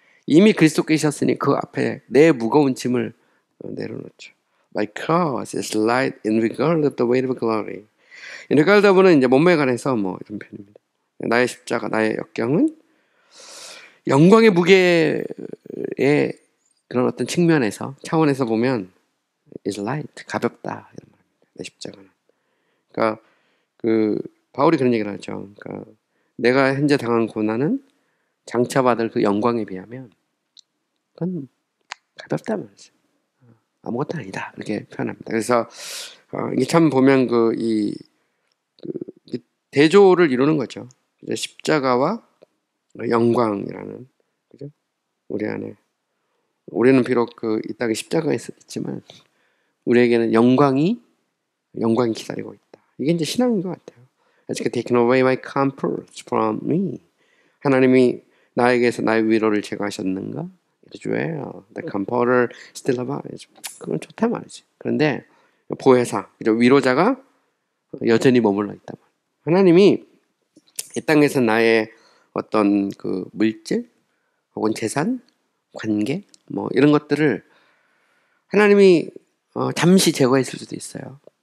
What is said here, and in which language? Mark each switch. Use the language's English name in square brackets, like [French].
[Korean] 이미 그리스도께 계셨으니 그 앞에 내 무거운 짐을 내려놓죠. [English] My cross is light in regard of the weight of glory. [Korean] in regard of는 이제 몸매에 관해서 뭐 이런 표현입니다. 나의 십자가, 나의 역경은 영광의 무게의 그런 어떤 측면에서 차원에서 보면 [English] is light, [Korean] 가볍다 이런 말입니다. 내 십자가는. 그러니까 그 바울이 그런 얘기를 하죠. 그러니까 내가 현재 당한 고난은 장차 받을 그 영광에 비하면 그건 가볍다 말이죠. 아무것도 아니다 이렇게 표현합니다. 그래서 이게 참 보면 이 대조를 이루는 거죠. 십자가와 영광이라는, 그죠? 우리 안에 우리는 비록 이 땅에 십자가가 있지만 우리에게는 영광이 기다리고 있다. 이게 이제 신앙인 것 같아요. [English] As taken away my comforts from me. [Korean] 하나님이 나에게서 나의 위로를 제거하셨는가? 그죠? [English] The comforter still abides. [Korean] 그건 좋다 말이지. 그런데 보혜사, 그죠? 위로자가 여전히 머물러 있다. 하나님이 이 땅에서 나의 어떤 그 물질 혹은 재산, 관계 뭐 이런 것들을 하나님이 잠시 제거했을 수도 있어요.